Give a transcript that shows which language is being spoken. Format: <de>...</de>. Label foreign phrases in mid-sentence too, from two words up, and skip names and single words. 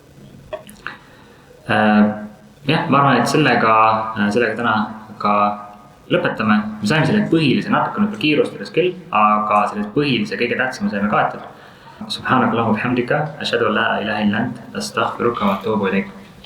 <et>Jah, ma arvan, et sellega täna ka lõpetame. Me saime selle põhilise natuke nüüd kiirustades küll, aga selle põhilise kõige tähtsama saime kaetud.</et> <ar>سبحانك اللهم بحمدك، أشهد أن لا إله إلا أنت، أستغفرك وأتوب إليك.</ar>